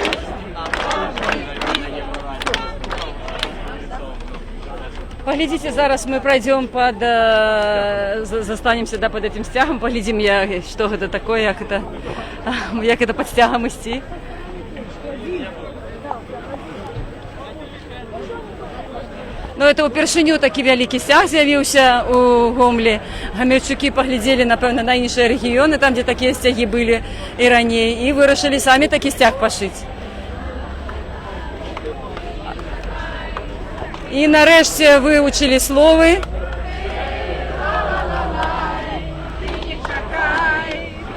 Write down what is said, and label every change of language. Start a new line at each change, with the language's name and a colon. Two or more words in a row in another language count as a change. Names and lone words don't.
Russian: Поглядите, зараз мы пройдем под, застанемся да, под этим стягом, поглядим, что это такое, як это под стягом идти.
Belarusian: Ну, это упершыню такі вялікі сцяг з'явіўся у Гомлі. Гамельчукі паглядзелі, напэўна, на іншыя рэгіёны, там, дзе такія сцягі былі і раней, і вырашылі самі такі сцяг пашыць. І нарэшце вывучылі словы.